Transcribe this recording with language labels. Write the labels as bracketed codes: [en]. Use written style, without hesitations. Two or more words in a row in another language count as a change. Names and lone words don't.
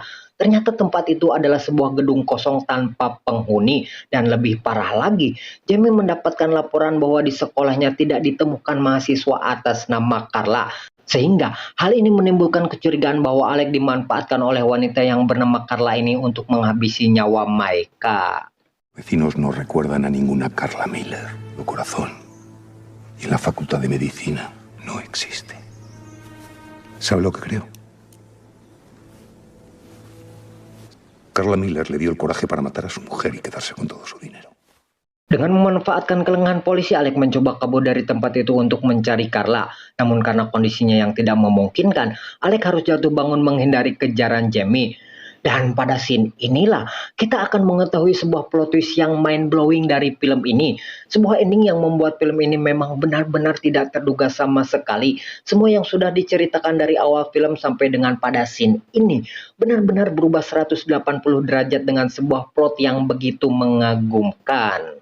[id] Ternyata tempat itu adalah sebuah gedung kosong tanpa penghuni. Dan lebih parah lagi, Jamie mendapatkan laporan bahwa di sekolahnya tidak ditemukan mahasiswa atas nama Carla. Sehingga hal ini menimbulkan kecurigaan bahwa Alex dimanfaatkan oleh wanita yang bernama Carla ini untuk menghabisi nyawa Maika. [es] Vecinos no recuerdan a ninguna Carla Miller. Tu corazón. Y en la facultad de medicina no existe. ¿Sabe lo que creo? Carla Miller le dio el coraje para matar a su mujer y quedarse con todo su dinero. [id] Dengan memanfaatkan kelengahan polisi, Alex mencoba kabur dari tempat itu untuk mencari Carla. Namun karena kondisinya yang tidak memungkinkan, Alex harus jatuh bangun menghindari kejaran Jamie. Dan pada scene inilah kita akan mengetahui sebuah [en] plot twist [id] yang [en] mind blowing [id] dari film ini. Sebuah ending yang membuat film ini memang benar-benar tidak terduga sama sekali. Semua yang sudah diceritakan dari awal film sampai dengan pada scene ini benar-benar berubah 180 derajat dengan sebuah plot yang begitu mengagumkan.